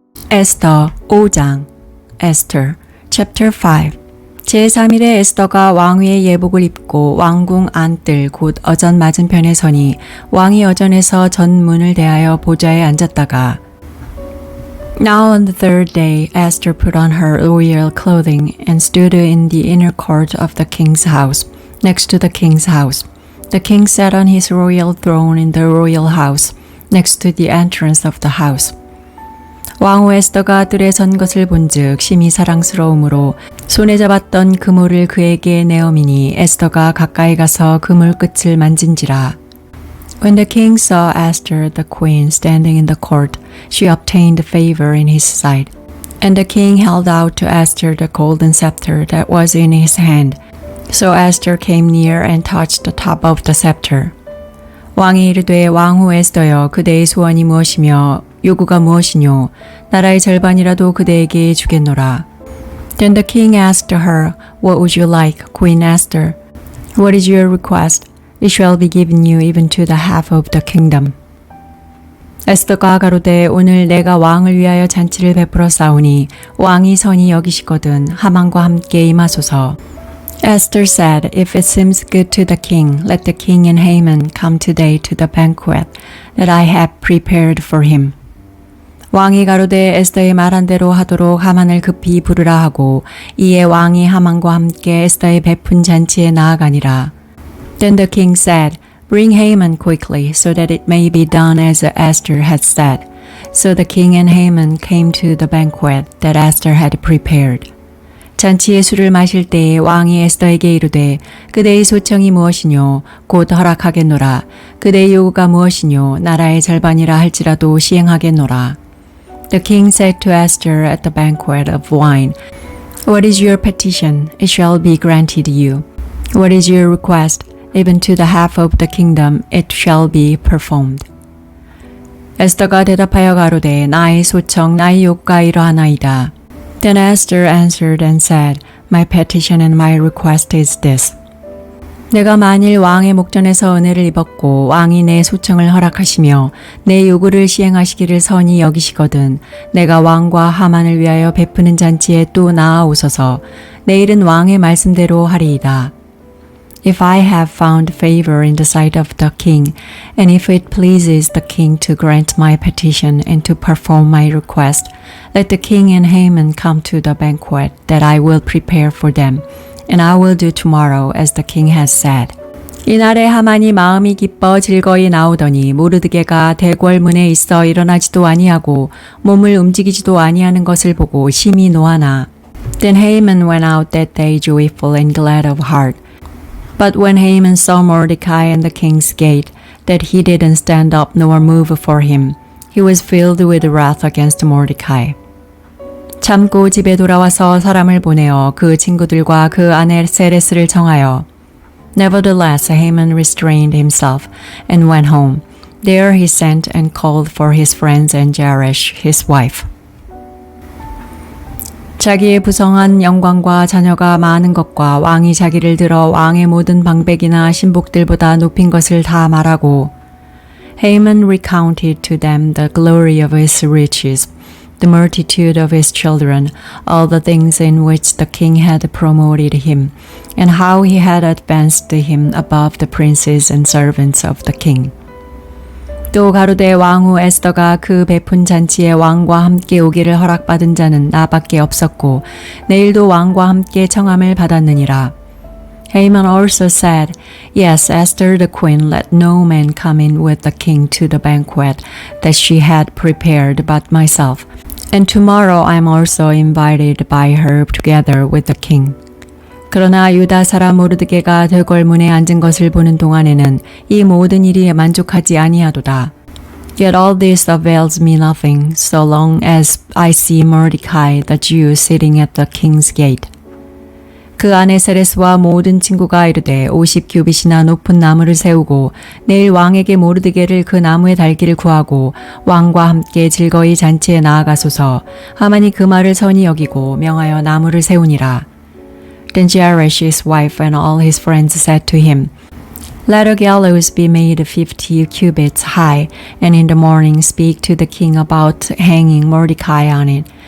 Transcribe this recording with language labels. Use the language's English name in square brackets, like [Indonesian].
[Korean] 에스더 5장 [English] Esther chapter 5 [Korean] 제3일에 에스더가 왕위의 예복을 입고 왕궁 안뜰 곧 어전 맞은편에 서니 왕이 어전에서 전문을 대하여 보좌에 앉았다가 [English] Now on the third day Esther put on her royal clothing and stood in the inner court of the king's house, next to the king's house. The king sat on his royal throne in the royal house, next to the entrance of the house. [Korean] 왕후 에스더가 뜰에 선 것을 본즉 심히 사랑스러움으로 손에 잡았던 그물을 그에게 내어미니 에스더가 가까이 가서 그물 끝을 만진지라. [English] When the king saw Esther the queen standing in the court, she obtained favor in his sight. And the king held out to Esther the golden scepter that was in his hand. So Esther came near and touched the top of the scepter. [Korean] 왕이 이르되 왕후 에스더여 그대의 소원이 무엇이며 요구가 무엇이뇨 나라의 절반이라도 그대에게 주겠노라. [English] Then the king asked her, What would you like, Queen Esther? What is your request? It shall be given you even to the half of the kingdom. [Korean] 에스더가 가로되 오늘 내가 왕을 위하여 잔치를 베풀어 싸우니 왕이 선히 여기시거든 하만과 함께 임하소서. [English] Esther said, If it seems good to the king, let the king and Haman come today to the banquet that I have prepared for him. [Korean] 왕이 가로되 에스더의 말한 대로 하도록 하만을 급히 부르라 하고 이에 왕이 하만과 함께 에스더의 베푼 잔치에 나아가니라. [English] Then the king said, Bring Haman quickly, so that it may be done as Esther had said. So the king and Haman came to the banquet that Esther had prepared. [Korean] 잔치의 술을 마실 때에 왕이 에스더에게 이르되 그대의 소청이 무엇이뇨 곧 허락하겠노라. 그대의 요구가 무엇이뇨 나라의 절반이라 할지라도 시행하겠노라. [English] The king said to Esther at the banquet of wine, What is your petition? It shall be granted you. What is your request? Even to the half of the kingdom it shall be performed. [Korean] 에스더가 대답하여 가로되 나의 소청 나의 요구가 이러하나이다. [English] Then Esther answered and said, My petition and my request is this. [Korean] 내가 만일 왕의 목전에서 은혜를 입었고 왕이 내 소청을 허락하시며 내 요구를 시행하시기를 선히 여기시거든 내가 왕과 하만을 위하여 베푸는 잔치에 또 나아오소서. 내일은 왕의 말씀대로 하리이다. [English] If I have found favor in the sight of the king, and if it pleases the king to grant my petition and to perform my request, let the king and Haman come to the banquet that I will prepare for them, and I will do tomorrow as the king has said. [Korean] 이날에 하만이 마음이 기뻐 즐거이 나오더니 모르드게가 대궐문에 있어 일어나지도 아니하고 몸을 움직이지도 아니하는 것을 보고 심히 노하나. [English] Then Haman went out that day joyful and glad of heart. But when Haman saw Mordecai in the king's gate, that he didn't stand up nor move for him, he was filled with wrath against Mordecai. [Korean] 참고 집에 돌아와서 사람을 보내어 그 친구들과 그 아내 세레스를 청하여 [English] Nevertheless, Haman restrained himself and went home. There he sent and called for his friends and Zeresh, his wife. [Korean] 자기의 부성한 영광과 자녀가 많은 것과 왕이 자기를 들어 왕의 모든 방백이나 신복들보다 높인 것을 다 말하고 [English] Haman recounted to them the glory of his riches, the multitude of his children, all the things in which the king had promoted him, and how he had advanced him above the princes and servants of the king. [Korean] 또 가로되 왕후 에스더가 그 베푼 잔치에 왕과 함께 오기를 허락받은 자는 나밖에 없었고 내일도 왕과 함께 청함을 받았느니라. [English] Haman also said, Yes, Esther the queen let no man come in with the king to the banquet that she had prepared but myself, and tomorrow I am also invited by her together with the king. [Korean] 그러나 유다 사람 모르드게가 대궐문에 앉은 것을 보는 동안에는 이 모든 일이 만족하지 아니하도다. [English] Yet all this avails me nothing, so long as I see Mordecai the Jew sitting at the king's gate. [Korean] 그 아내 세레스와 모든 친구가 이르되 50규빗이나 높은 나무를 세우고 내일 왕에게 모르드게를 그 나무에 달기를 구하고 왕과 함께 즐거이 잔치에 나아가소서. 하만이 그 말을 선히 여기고 명하여 나무를 세우니라. [English] Then Zeresh his wife and all his friends said to him, Let a gallows be made 50 cubits high, and in the morning speak to the king about hanging Mordecai on it.